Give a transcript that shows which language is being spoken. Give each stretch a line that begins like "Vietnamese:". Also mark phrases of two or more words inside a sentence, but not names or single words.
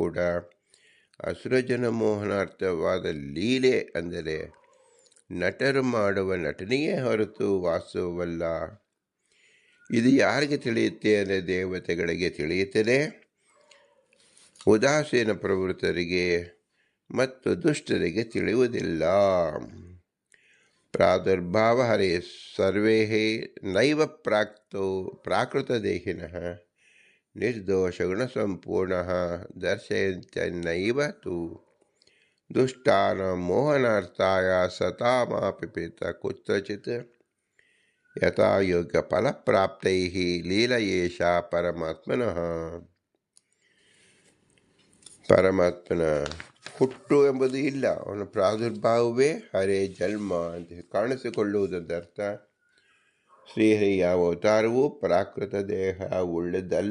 Kannada: ಇದು ಕೂಡ ಅಸುರಜನ ಮೋಹನಾರ್ಥವಾದ ಲೀಲೆ ಅಂದರೆ ನಟರು ಮಾಡುವ ನಟನೆಯೇ ಹೊರತು ವಾಸ್ತವವಲ್ಲ. ಇದು ಯಾರಿಗೆ ತಿಳಿಯುತ್ತೆ ಅಂದರೆ ದೇವತೆಗಳಿಗೆ ತಿಳಿಯುತ್ತದೆ, ಉದಾಸೀನ ಪ್ರವೃತ್ತರಿಗೆ ಮತ್ತು ದುಷ್ಟರಿಗೆ ತಿಳಿಯುವುದಿಲ್ಲ.
Sanskrit: ಪ್ರಾದುರ್ಭಾವ ಹರೇ ಸರ್ವೇ ನೈವ ಪ್ರಾಕೃತದೇಹಿನಃ ನಿರ್ದೋಷಗುಣಸಂಪೂರ್ಣಃ ದರ್ಶಯಂತ್ಯನೈವ ತು ದುಷ್ಟಾನಾಂ ಮೋಹನಾರ್ಥಾಯ ಸತಾಮಾಪಿತ ಕುತ್ರಚಿತ್ ಯಥಾ ಯೋಗ್ಯಫಲಪ್ರಾಪ್ತೈಃ ಲೀಲಯೇಷಾ ಪರಮಾತ್ಮನಃ.
Kannada: ಪರಮಾತ್ಮನ ಹುಟ್ಟು ಎಂಬುದು ಇಲ್ಲ, ಅವನ ಪ್ರಾದುರ್ಭಾವವೇ ಹರೇ ಜನ್ಮ ಅಂತ ಕಾಣಿಸಿಕೊಳ್ಳುವುದರ್ಥ. ಶ್ರೀಹರಿ ಯಾವ ಅವತಾರವೂ ಪ್ರಾಕೃತ ದೇಹ ಉಳ್ಳದಲ್ಲ.